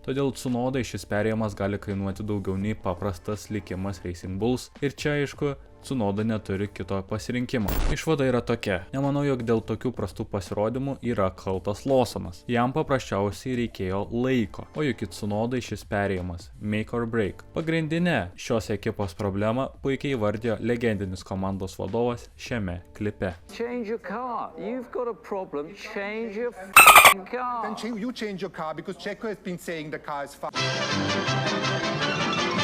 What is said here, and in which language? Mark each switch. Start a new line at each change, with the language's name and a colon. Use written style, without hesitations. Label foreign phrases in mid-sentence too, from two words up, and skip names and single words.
Lithuanian: Todėl Tsunodai šis perėjimas gali kainuoti daugiau nei paprastas likimas Racing Bulls ir čia aišku, Tsunoda neturi kito pasirinkimo. Išvada yra tokia. Nemanau, jog dėl tokių prastų pasirodymų yra kaltas Lawsonas. Jam paprasčiausiai reikėjo laiko. O juk Tsunodai šis perėjimas
English: make or break.
Lithuanian: Pagrindinė šios ekipos problema puikiai įvardijo legendinis komandos vadovas šiame klipe.
English: Change your car. You've got a problem. Change your f***ing car. Then you change your car because Checo has been saying the car is fine.